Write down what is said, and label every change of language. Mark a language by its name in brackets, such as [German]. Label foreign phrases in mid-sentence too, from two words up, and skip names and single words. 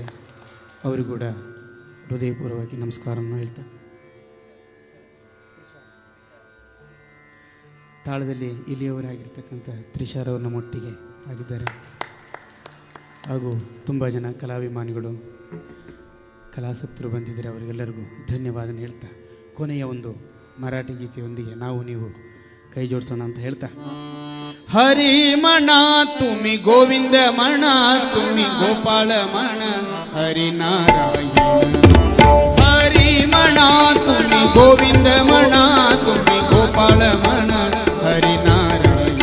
[Kannada] ಅವರು ಕೂಡ ಹೃದಯಪೂರ್ವವಾಗಿ ನಮಸ್ಕಾರವನ್ನು ಹೇಳ್ತಾ, ತಾಳದಲ್ಲಿ ಇಲ್ಲಿಯವರಾಗಿರ್ತಕ್ಕಂಥ ತ್ರಿಷಾರ್ ಅವರು ನಮ್ಮೊಟ್ಟಿಗೆ ಆಗಿದ್ದಾರೆ. ಹಾಗೂ ತುಂಬ ಜನ ಕಲಾಭಿಮಾನಿಗಳು, ಕಲಾಸಕ್ತರು ಬಂದಿದ್ದಾರೆ. ಅವರಿಗೆಲ್ಲರಿಗೂ ಧನ್ಯವಾದ ಹೇಳ್ತಾ, ಕೊನೆಯ ಒಂದು ಮರಾಠಿ ಗೀತೆಯೊಂದಿಗೆ ನಾವು ನೀವು ಕೈ ಜೋಡಿಸೋಣ ಅಂತ ಹೇಳ್ತಾ, [Marathi] हरी म्हणा तुम्ही गोविंद म्हणा, तुम्ही गोपाळ म्हणा, हरी नारायण. हरी म्हणा तुम्ही गोविंद म्हणा, तुम्ही गोपाळ म्हणा, हरी नारायण.